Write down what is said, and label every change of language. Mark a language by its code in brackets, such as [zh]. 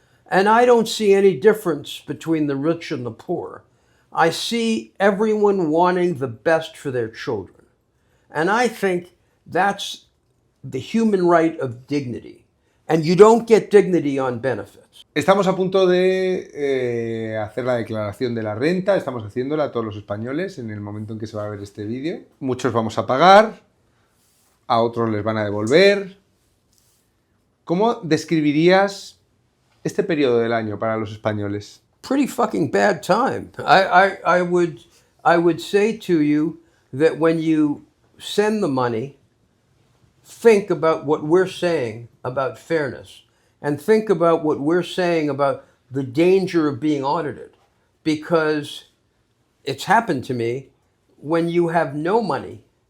[en] And I don't see any difference between the rich and the poor. I see everyone wanting the best for their children. And I think that's the human right of dignity. And you don't get dignity on benefits. [es] Estamos a punto de hacer la declaración de la renta, estamos haciéndola a todos los españoles en el momento en que se va a ver este vídeo. Muchos vamos a pagar, a otros les van a devolver. ¿Cómo describirías este periodo del año para los españoles? [en] Pretty fucking bad time. I would say to you that when you send the money, think about what we're saying about fairness, and think about what we're saying about the danger of being audited, because it's happened to me when you have no money